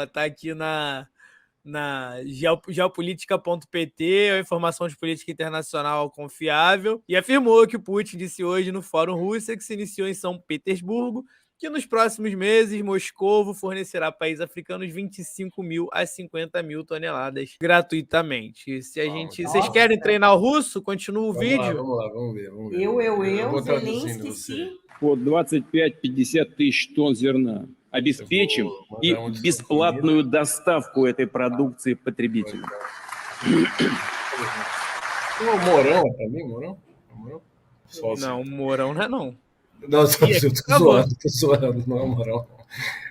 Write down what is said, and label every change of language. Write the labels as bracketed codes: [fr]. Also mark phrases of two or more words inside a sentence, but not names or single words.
[pt] Tá aqui na geopolítica.pt, a informação de política internacional confiável, e afirmou que o Putin disse hoje no Fórum Rússia, que se iniciou em São Petersburgo, que nos próximos meses Moscovo fornecerá a países africanos 25 mil a 50 mil toneladas gratuitamente. Se a gente, vocês querem treinar o russo? Continua o vídeo. Vamos lá, vamos ver. Zelensky, sim. [ru] По 25-50 тысяч тонн зерна. Обеспечим и бесплатную доставку этой продукции потребителю. [pt] O Mourão também, Mourão? Não, o Mourão não é não. Não, tô zoando, não é o Mourão.